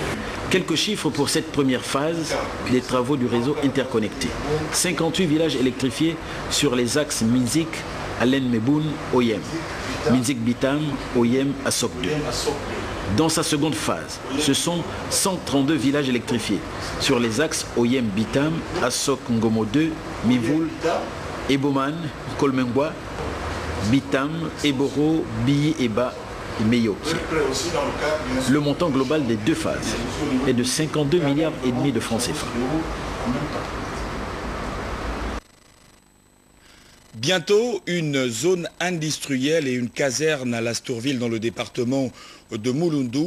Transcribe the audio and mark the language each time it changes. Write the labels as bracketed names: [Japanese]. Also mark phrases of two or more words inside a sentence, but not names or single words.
[French] Quelques chiffres pour cette première phase des travaux du réseau interconnecté. 58 villages électrifiés sur les axes Minzik, Alen Meboun, Oyem. Minzik Bitam, Oyem, Assok 2. Dans sa seconde phase, ce sont 132 villages électrifiés sur les axes Oyem Bitam, Assok Ngomo 2, Mivul, Eboman, Kolmengwa, Bitam, Eboro, Biyi Eba et Meyoki. Le montant global des deux phases est de 52,5 milliards de francs CFA. Bientôt, une zone industrielle et une caserne à Lastourville dans le département de Mulundu.